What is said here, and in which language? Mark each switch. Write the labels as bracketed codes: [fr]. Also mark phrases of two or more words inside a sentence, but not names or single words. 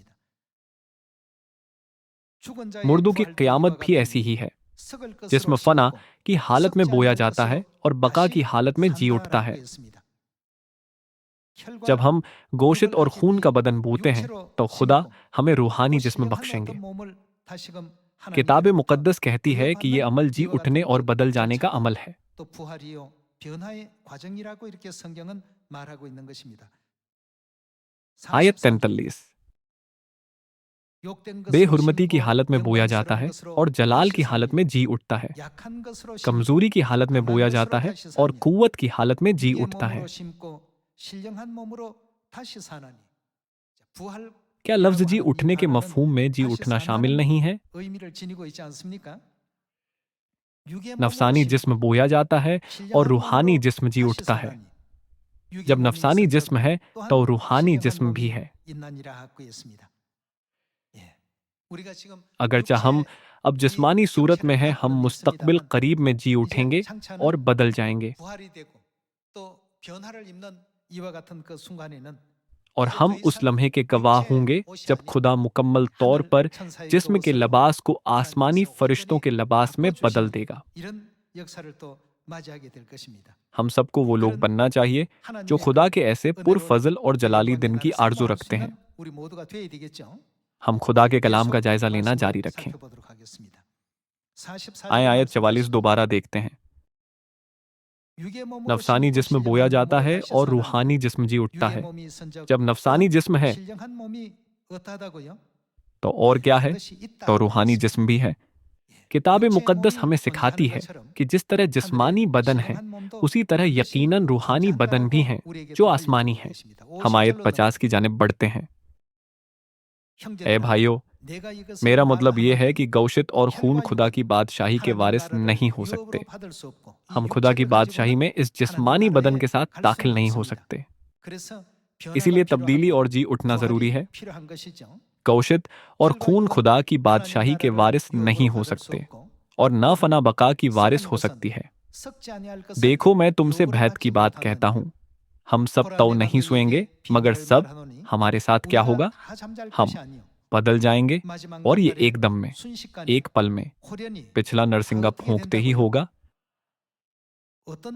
[hi] मुर्दों की क़यामत भी ऐसी ही है, जिसमें फना की हालत में बोया जाता है और बका की हालत में जी उठता है। [ko] 혈과 [hi] जब हम गोश्त और [ko] 육을 [hi] खून का [ko] 하기니 [hi] बदन बोते हैं [ko] 육체로 [hi] तो खुदा [ko] 심고 [hi] हमें [ko] 또 [hi] रूहानी जिस्म [ko] 신령한 [hi] बख्शेंगे। [ko] 어떤 몸을 다시금 [hi] किताब [ko] 하나님께로부터 [hi] मुकद्दस कहती है कि ये [ko] 부여받는 [hi] अमल जी [ko] 이와 [hi] उठने [ko] 같은 [hi] और बदल जाने का [ko] 절차가 [hi] अमल है। [ko] 또 부활이요 변화의 과정이라고 이렇게 성경은 말하고 있는 것입니다. [hi] आयत [ko] 43절 [hi] 43। [ko] 욕된 것으로 [hi] बेहुरमती की [ko] 심고 [hi] हालत में बोया जाता [ko] 영광스러운 [hi] है [ko] 것으로 [hi] और जलाल [ko] 다시 [hi] की हालत [ko] 사니 [hi] में जी उठता है। [ko] 약한 것으로 [hi] कमजोरी [ko] 심고 [hi] की हालत में [ko] 강한 [hi] बोया [ko] 것으로 [hi] जाता है [ko] 다시 [hi] और [ko] 사니 [hi] कुव्वत की हालत में जी [ko] 육의 [hi] उठता है। [ko] 몸으로 심고 신령한 몸으로 다시 사나니 [hi] क्या लफ्ज [ko] 부활이라고 [hi] जी [ko] 하는 이 [hi] उठने के [ko] 단어는 [hi] मफहूम में जी [ko] 다시 [hi] उठना शामिल [ko] 산다는 [hi] नहीं है? [ko] 의미를 지니고 있지 않습니까? 육의 몸으로 [hi] नफसानी जिस्म [ko] 심고 [hi] बोया जाता है और [ko] 신령한 [hi] रूहानी [ko] 몸으로 [hi] जिस्म जी [ko] 다시 [hi] उठता है। [ko] 사나니 육의 [hi] जब [ko] 몸이 [hi] नफसानी [ko] 있은즉 [hi] जिस्म है तो [ko] 또한 [hi] रूहानी [ko] 신령한 [hi] जिस्म भी [ko] 몸이 [hi] है। [ko] 있나니라 하고 있습니다. 예. 우리가 지금 [hi] अगरचा हम [ko] 육체의 [hi] अब [ko] 이 [hi] जिस्मानी सूरत में [ko] 형체를 [hi] हैं, हम [ko] 갖고는 [hi] मुस्तकबिल [ko] 있습니다만 [hi] करीब में जी [ko] 이제 [hi] उठेंगे और [ko] 장차는 [hi] बदल जाएंगे। [ko] 부활이 되고 또 변화를 입는 이와 같은 그 순간에는 [hi] और [ko] 이제 더 [hi] हम उस [ko] 이상 [hi] लम्हे के गवाह [ko] 육체의 [hi] होंगे [ko] 옷이 [hi] जब [ko] 아닌 [hi] खुदा मुकम्मल तौर [ko] 하늘 [hi] पर [ko] 천사의 그 [hi] जिस्म के [ko] 옷을 [hi] लिबास को आसमानी [ko] 하나님께서 [hi] फरिश्तों के [ko] 완전히 [hi] लिबास में बदल [ko] 바꿔주시는 [hi] देगा। [ko] 이런 역사를 또 맞이하게 될 것입니다. [hi] हम सबको वो लोग [ko] 그런 [hi] बनना चाहिए जो [ko] 하나님의 [hi] खुदा [ko] 그 [hi] के ऐसे [ko] 은혜로운 [hi] पुरफजल और जलाली दिन की [ko] 영광의 날을 [hi] आरजू [ko] 사모할 수 [hi] रखते हैं। [ko] 있는 우리 모두가 되어야 되겠죠. [hi] हम खुदा के कलाम का [ko] 계속 [hi] जायजा लेना [ko] 말씀을 [hi] जारी रखें। [ko] 살펴보도록 하겠습니다. [hi] आए [ko] 44절의 [hi] आयत [ko] 말씀 [hi] 44 [ko] 보시고 [hi] दोबारा देखते हैं। [ko] 육의 몸으로 [hi] नफसानी [ko] 심고 [hi] जिस्म बोया [ko] 신령한 [hi] जाता [ko] 몸으로 [hi] है [ko] 다시 [hi] और [ko] 사나니 [hi] रूहानी जिस्म जी उठता [ko] 육의 [hi] है। [ko] 몸이 있은즉 [hi] जब नफसानी [ko] 또한 [hi] जिस्म है [ko] 신령한 몸이 어떠하다고요? [hi] तो और क्या है? [ko] 그것이 있다 [hi] तो [ko] 하고 [hi] रूहानी [ko] 있습니다. [hi] जिस्म भी है। किताब [ko] 육체의 [hi] मुकद्दस [ko] 몸이 [hi] हमें सिखाती [ko] 존재하는 [hi] है [ko] 것처럼 [hi] कि जिस तरह [ko] 하늘의 [hi] जिस्मानी बदन है [ko] 신령한 몸도 [hi] उसी तरह [ko] 반드시 [hi] यकीनन रूहानी बदन भी [ko] 존재한다고 [hi] हैं [ko] 우리에게 [hi] जो [ko] 또 [hi] आसमानी [ko] 알려주고 [hi] हैं। [ko] 계십니다. [hi] हम आयत [ko] 50절로 [hi] 50 की जानिब बढ़ते हैं। ए [ko] 형제들아 [hi] भाइयों, [ko] 내가 이것을 [hi] मेरा मतलब ये है [ko] 말하노니 [hi] कि गौशत और खून [ko] 혈과 [hi] खुदा [ko] 육은 [hi] की बादशाही के [ko] 하나님 [hi] वारिस [ko] 나라를 [hi] नहीं हो [ko] 유업으로 [hi] सकते। [ko] 받을 수 없고 [hi] हम [ko] 이 [hi] खुदा की [ko] 육체를 [hi] बादशाही [ko] 가지고는 [hi] में इस [ko] 하나님 [hi] जिस्मानी बदन [ko] 나라에 [hi] के साथ [ko] 갈 [hi] दाखिल [ko] 수는 [hi] नहीं हो [ko] 없습니다. [hi] सकते। [ko] 그래서 변화가 [hi] इसीलिए तब्दीली [ko] 필요하고 [hi] और जी उठना जरूरी [ko] 부활이 [hi] है। [ko] 필요한 것이죠. [hi] गौशत और [ko] 혈과 [hi] खून [ko] 육은 [hi] खुदा की [ko] 하나님 [hi] बादशाही के [ko] 나라를 [hi] वारिस नहीं [ko] 유업으로 [hi] हो [ko] 받을 수 [hi] सकते [ko] 없고 [hi] और न फना बका की वारिस [ko] 썩은 [hi] हो [ko] 것은 [hi] सकती है। [ko] 썩지 아니할 것은 [hi] देखो, मैं तुमसे [ko] 유업으로 [hi] भेद [ko] 받지 [hi] की बात कहता [ko] 못하느니라. [hi] हूँ। हम सब [ko] 보라 [hi] तो [ko] 내가 [hi] नहीं सोएंगे, [ko] 너희에게 [hi] मगर [ko] 비밀을 [hi] सब [ko] 말하노니 [hi] हमारे साथ क्या [ko] 우리가 [hi] होगा? [ko] 다 잠잘 [hi] हम [ko] 것이 아니요 [hi] बदल जाएंगे [ko] 마지막 [hi] और ये [ko] 날에 [hi] एकदम में, [ko] 순식간에 [hi] एक पल में। [ko] 호련히 [hi] पिछला [ko] 다 [hi] नरसिंगा [ko] 어떻게 [hi] फूंकते ही [ko] 된다고요? [hi] होगा। [ko] 어떤